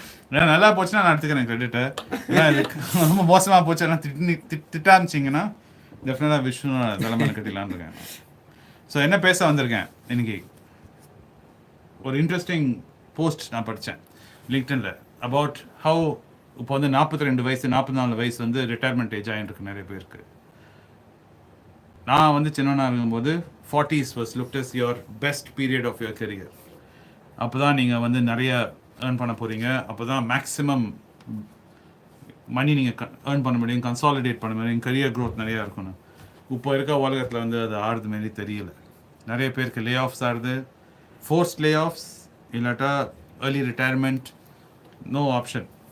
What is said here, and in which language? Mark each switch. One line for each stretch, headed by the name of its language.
Tamil: ஏன்னா நல்லா போச்சுன்னா நான் எடுத்துக்கிறேன் கிரெடிட்டை. ஏன்னா இதுக்கு ரொம்ப மோசமாக போச்சு, ஆனால் திட்டாமிச்சிங்கன்னா டெஃபினட்டாக விஷ்ணு தலைமையில் கட்டிடலான்னு இருக்கேன். ஸோ என்ன பேச வந்திருக்கேன் இன்னைக்கு, ஒரு இன்ட்ரெஸ்டிங் போஸ்ட் நான் படித்தேன் லிங்க்டனில் அபவுட் ஹவு இப்போ வந்து 42 வயசு 44 வயசு வந்து ரிட்டையர்மெண்ட் ஏஜ் ஆகிட்டு நிறைய பேருக்கு. நான் வந்து சின்னவனாக இருக்கும்போது
English: 40s was looked as your best period of your career.
Tamil: அப்போ தான் நீங்கள் வந்து நிறைய ஏர்ன் பண்ண போகிறீங்க. அப்போ தான் மேக்ஸிமம் மணி நீங்கள் ஏர்ன் பண்ண முடியும், கன்சாலிடேட் பண்ண முடியும், கரியர் க்ரோத் நிறையா இருக்கணும். இப்போ இருக்க உலகத்தில் வந்து அது ஆடுறது மாரி தெரியல. நிறைய பேருக்கு லே ஆஃப்ஸ் ஆடுது, ஃபோர்ஸ்ட் லே ஆஃப்ஸ், இல்லாட்டா ஏர்லி ரிட்டையர்மெண்ட், நோ ஆப்ஷன்.